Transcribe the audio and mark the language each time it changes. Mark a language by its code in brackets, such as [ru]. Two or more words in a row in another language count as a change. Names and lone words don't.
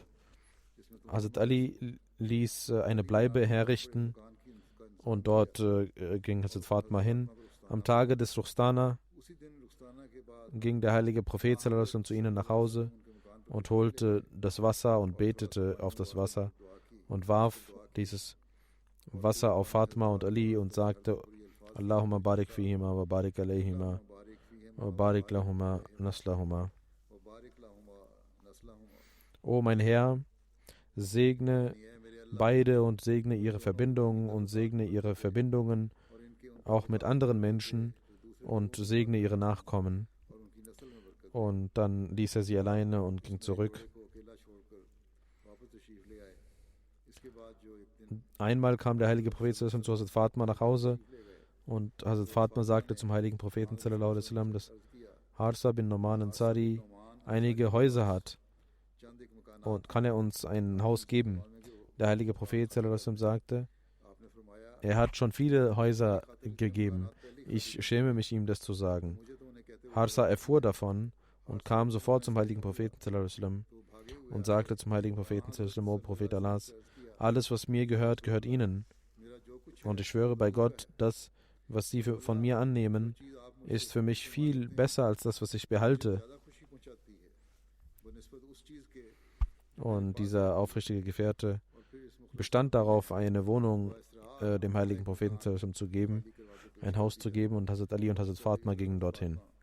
[de] Hazrat Ali ließ eine Bleibe herrichten und dort ging Hazrat Fatma hin. Am Tage des Ruchstana ging der heilige Prophet zu ihnen nach Hause und holte das Wasser und betete auf das Wasser und warf dieses Wasser auf Fatma und Ali und sagte, [ar] اللهم بارك فيهما وبارك عليهما وبارك لهما نسلهما. [de] O mein Herr, segne beide und segne ihre Verbindungen und segne ihre Verbindungen auch mit anderen Menschen und segne ihre Nachkommen. Und dann ließ er sie alleine und ging zurück. Einmal kam der heilige Prophet zu Hazrat Fatma nach Hause und Hazrat Fatma sagte zum heiligen Propheten [ar] صلى الله عليه وسلم, [de] dass Harsa bin Noman Ansari einige Häuser hat und kann er uns ein Haus geben? Der heilige Prophet [ar] صلى الله عليه وسلم [de] sagte, er hat schon viele Häuser gegeben. Ich schäme mich, ihm das zu sagen. Harsa erfuhr davon und kam sofort zum heiligen Propheten [ar] صلى الله عليه وسلم [de] und sagte zum heiligen Propheten [ar] صلى الله عليه وسلم, [de] O Prophet Allahs, alles, was mir gehört, gehört Ihnen. Und ich schwöre bei Gott, das, was Sie von mir annehmen, ist für mich viel besser als das, was ich behalte. Und dieser aufrichtige Gefährte bestand darauf, eine Wohnung dem heiligen Propheten zu geben, ein Haus zu geben, und Hazrat Ali und Hazrat Fatma gingen dorthin.